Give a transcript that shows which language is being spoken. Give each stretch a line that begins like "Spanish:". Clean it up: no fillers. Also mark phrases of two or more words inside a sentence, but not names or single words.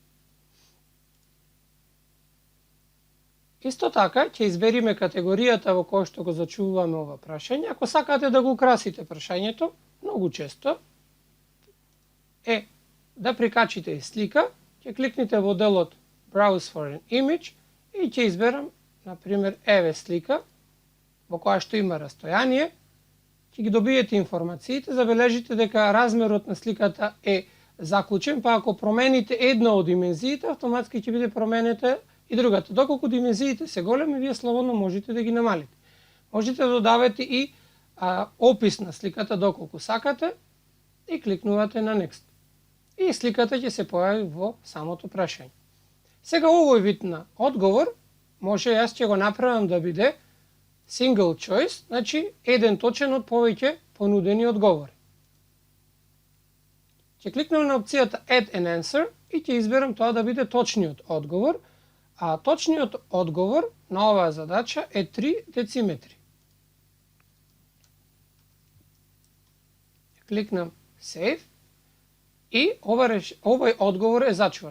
Macedonian: Исто така, ќе избериме категоријата во која што го зачуваме ова прашање. Ако сакате да го украсите прашањето, многу често е да прикачите и слика, ќе кликнете во делот
English: Browse for an image
Macedonian: и ќе изберам, например, еве слика, во која што има растојание, ќе ги добиете информациите, забележите дека размерот на сликата е заклучен, па ако промените една од димензиите, автоматски ќе биде променета и другата. Доколку димензиите се големи, вие слободно можете да ги намалите. Можете да додавате и опис на сликата доколку сакате и кликнувате на Next. И сликата ќе се појави во самото прашање. Сега овој вид на одговор може јас ќе го направам да биде
English: single choice,
Macedonian: значи еден точен од повеќе понудени одговори. Ќе кликнам на опцијата
English: Add an answer
Macedonian: и ќе изберам тоа да биде точниот одговор, а точниот одговор на оваа задача е 3 дециметри. Кликнам Save и овој одговор е зачуван.